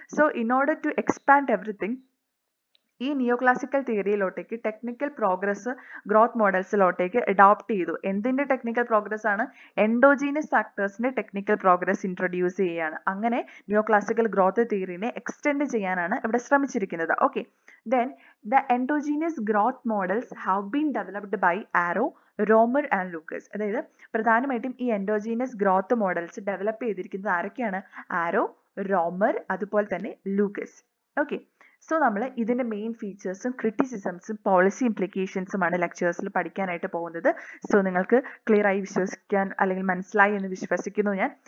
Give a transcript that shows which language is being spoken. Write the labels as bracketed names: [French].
[English] so in order to expand everything [Malayalam] ഈ നിയോ classical തിയറിയിലോട്ടേക്ക് technical progress growth മോഡൽസിലോട്ടേക്ക് adopt ചെയ്തു. എന്തിന്റെ technical progress ആണ്? Endogenous ഫാക്ടേഴ്സിന്റെ technical progress introduce ചെയ്യുകയാണ്. അങ്ങനെ നിയോ ക്ലാസിക്കൽ ഗ്രോത്ത് തിയറിനെ എക്സ്റ്റെൻഡ് ചെയ്യാനാണ് ഇവിടെ ശ്രമിച്ചിരിക്കുന്നത്. [English] Okay, then the endogenous growth models have been developed by Arrow, Romer and Lucas. [Malayalam] അതായത് പ്രധാനമായിട്ടും ഈ എൻഡോജീനസ് ഗ്രോത്ത് മോഡൽസ് ഡെവലപ്പ് ചെയ്തിരിക്കുന്നത് ആരൊക്കെയാണ്? ആരോ, റോമർ, അതുപോലെ തന്നെ ലൂക്കസ്. ഓക്കെ, സോ നമ്മൾ ഇതിന്റെ മെയിൻ ഫീച്ചേഴ്സും ക്രിറ്റിസിസംസും പോളിസി ഇംപ്ലിക്കേഷൻസുമാണ് ലെക്ചേഴ്സിൽ പഠിക്കാനായിട്ട് പോകുന്നത്. സോ നിങ്ങൾക്ക് ക്ലിയർ ആയി വിശ്വസിക്കാൻ അല്ലെങ്കിൽ മനസ്സിലായി എന്ന് വിശ്വസിക്കുന്നു ഞാൻ.